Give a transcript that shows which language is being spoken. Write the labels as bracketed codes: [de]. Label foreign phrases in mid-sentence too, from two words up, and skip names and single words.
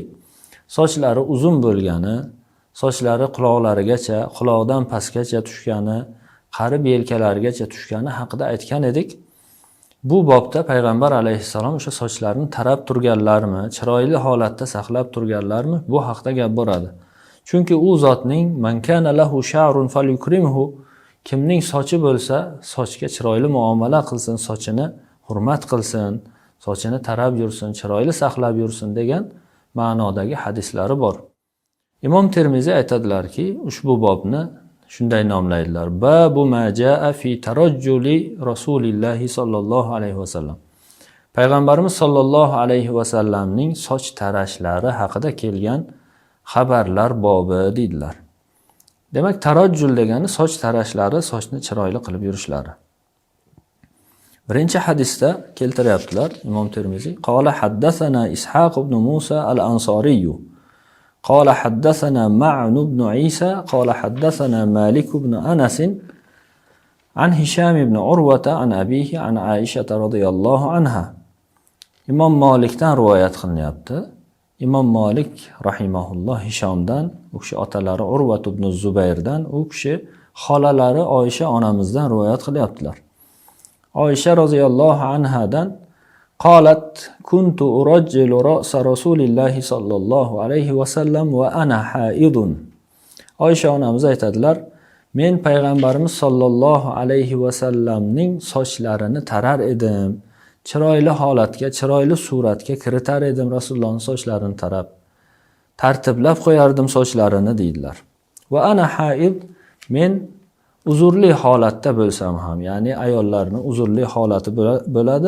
[uz] Sochlari uzun bo'lgani, sochlari quloqlarigacha, quloqdan pastgacha tushgani, qarib yelkalarigacha tushgani haqida aytgan edik. Bu bobda Payg'ambar alayhissalom o'sha sochlarini tarab turganlarmi, chiroyli holatda saqlab turganlarmi, bu haqida gap boradi. Chunki u zotning [ar] من كان له شعر فليكرمه, [uz] kimning sochi bo'lsa, sochga chiroyli muomala qilsin, sochini hurmat qilsin, sochini tarab yursin, chiroyli saqlab yursin degan ma'nodagi hadislari bor. Imom Termiziy aytadilarki, ushbu bobni shunday nomlaydilar: [ar] باب ما جاء في ترجل رسول الله صلى الله عليه وسلم. [uz] Payg'ambarimiz sollallohu alayhi va sallamning soch tarashlari haqida kelgan xabarlar bobi deydilar. Demak, tarajjul degani soch tarashlari, sochni chiroyli qilib yurishlari. Birinchi hadisda keltiryaptilar Imom Termiziy: [ar] قال حدثنا إسحاق بن موسى الأنصاري. قال حدثنا معن بن عيسى قال حدثنا مالك بن أنس عن هشام بن عروة عن أبيه عن عائشة رضي الله عنها. [uz] إمام مالك'dan rivoyat qilinyapti. Imom Malik rahimahulloh Hishomdan, u kishi otalari Urvat ibn Zubayrdan, u kishi xolalari Oysha onamizdan rivoyat qilyaptilar. Oysha roziyallohu anhadan [ar] قالت كنت أرجل رأس رسول الله صلى الله عليه وسلم وأنا حائض. [uz] Oysha onamiz aytadilar, Men payg'ambarimiz sollallohu alayhi vasallamning sochlarini tarar edim. Chiroyli holatga, chiroyli suratga kiritar edim Rasulullohning sochlarini tarab. Tartiblab qo'yardim sochlarini deydilar. [ar] وأنا حائض, [uz] men uzurli holatda bo'lsam ham, ya'ni ayollarning uzurli holati bo'ladi.